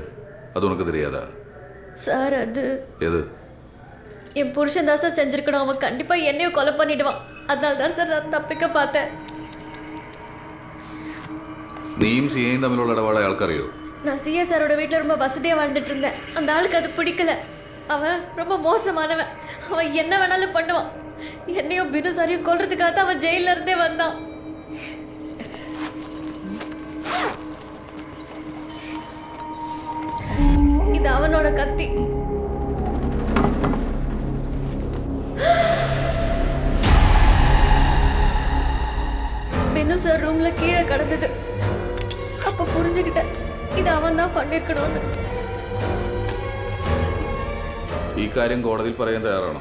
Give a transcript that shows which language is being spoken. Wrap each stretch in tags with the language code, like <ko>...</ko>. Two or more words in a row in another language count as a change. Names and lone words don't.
<ta>அது உனக்கு தெரியாதா? சார் அது எது? என் புருஷன் தான் சார் செஞ்சிருக்கணும். அவன் கண்டிப்பா என்னையும் கொலை பண்ணிடுவான். அதனால தான் சார் நான் தப்பிக்க பார்த்தேன். நீயும் சிஏயும்</ta> <ml>തമ്മിലുള്ള ഇടപാട് ആൾക്കറിയോ?</ml> <ta>நான் சிஏ சாரோட வீட்டில் ரொம்ப வசதியாக வாழ்ந்துட்டு இருந்தேன். அந்த ஆளுக்கு அது பிடிக்கல. அவன் ரொம்ப மோசமானவன். அவன் என்ன வேணாலும் பண்ணுவான். என்னையும் பினு சாரையும் கொல்றதுக்காக தான் அவன் ஜெயில இருந்தே வந்தான். இது அவனோட கத்தி. பினு சார் ரூம்ல கீழே கிடந்தது. அப்ப புரிஞ்சுக்கிட்டேன்</ta> <ml>ഇത് അവൻ</ml> <ta>தான் பண்ணிருக்கணும்னு.</ta> <ml>ഈ കാര്യം കോടതിയിൽ പറയാൻ തയ്യാറാണോ?</ml>